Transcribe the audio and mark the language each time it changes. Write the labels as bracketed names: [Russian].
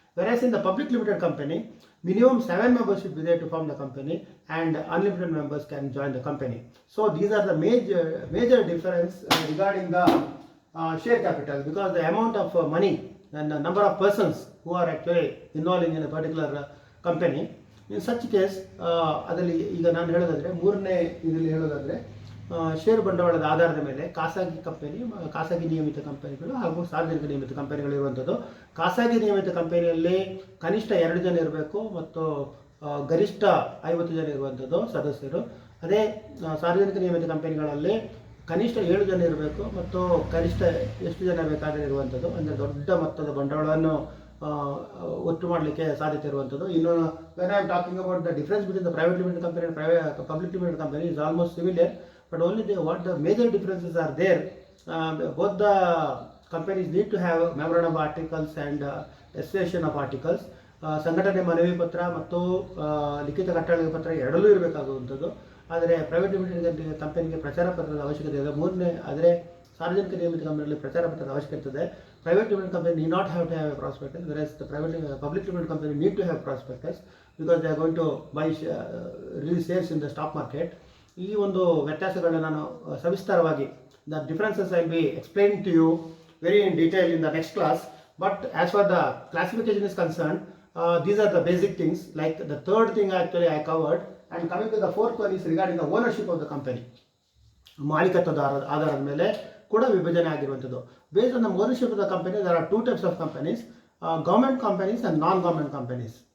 [English] Whereas in the public limited company, minimum 7 members should be there to form the company, and unlimited members can join the company. So these are the major difference regarding the share capital, because the amount of money and the number of persons who are actually involving in a particular company. In such case, [Kannada] ಅದರಲ್ಲಿ ಈಗ ನಾನು ಹೇಳೋದಾದರೆ, ಮೂರನೇ ಇದರಲ್ಲಿ ಹೇಳೋದಾದರೆ, ಷೇರು ಬಂಡವಾಳದ ಆಧಾರದ ಮೇಲೆ ಖಾಸಗಿ ನಿಯಮಿತ ಕಂಪನಿಗಳು ಹಾಗೂ ಸಾರ್ವಜನಿಕ ನಿಯಮಿತ ಕಂಪನಿಗಳು ಇರುವಂಥದ್ದು. ಖಾಸಗಿ ನಿಯಮಿತ ಕಂಪನಿಯಲ್ಲಿ ಕನಿಷ್ಠ 2 ಜನ ಇರಬೇಕು ಮತ್ತು ಗರಿಷ್ಠ 50 ಜನ ಇರುವಂಥದ್ದು ಸದಸ್ಯರು. ಅದೇ ಸಾರ್ವಜನಿಕ ನಿಯಮಿತ ಕಂಪನಿಗಳಲ್ಲಿ ಕನಿಷ್ಠ 7 ಜನ ಇರಬೇಕು ಮತ್ತು ಗರಿಷ್ಠ ಎಷ್ಟು ಜನ ಬೇಕಾದರೆ ಇರುವಂಥದ್ದು. ಅಂದರೆ ದೊಡ್ಡ ಮೊತ್ತದ ಬಂಡವಾಳವನ್ನು ಒಟ್ಟು ಮಾಡಲಿಕ್ಕೆ ಸಾಧ್ಯತೆ ಇರುವಂಥದ್ದು. [English] ಇನ್ನು when I am talking about the difference between the private limited company and public limited company is almost similar, but only what the major differences are there. Both the companies need to have memorandum of articles and association of articles. [Kannada] ಸಂಘಟನೆ ಮನವಿ ಪತ್ರ ಮತ್ತು ಲಿಖಿತ ಕಟ್ಟಳೆ ಪತ್ರ ಎರಡಲ್ಲೂ ಇರಬೇಕಾಗುವಂಥದ್ದು. ಆದರೆ private limited ಕಂಪನಿಗೆ ಪ್ರಚಾರ ಪತ್ರದ ಅವಶ್ಯಕತೆ ಇದೆ. ಆದರೆ ಸಾರ್ವಜನಿಕ ನಿಯಮಿತ ಕಂಪನಿಯಲ್ಲಿ ಪ್ರಚಾರ ಪತ್ರದ ಅವಶ್ಯಕತೆ ಇದೆ. [English] Private limited company need not have to have a prospectus, whereas the public limited company need to have prospectus because they are going to buy release shares in the stock market. [Kannada] ಈ ಒಂದು ವ್ಯತ್ಯಾಸಗಳನ್ನ ನಾನು ಸವಿಸ್ತಾರವಾಗಿ, [English] the differences I will be explaining to you very in detail in the next class. But as far the classification is concerned, these are the basic things. Like the third thing actually I covered, and coming to the fourth one is regarding the ownership of the company. [Kannada] ಮಾಲೀಕತ್ವದ ಆಧಾರದ ಮೇಲೆ ಕೂಡ ವಿಭಜನೆ ಆಗಿರುವಂಥದ್ದು. [English] Based on the ownership of the company there are 2 types of companies, government companies and non-government companies.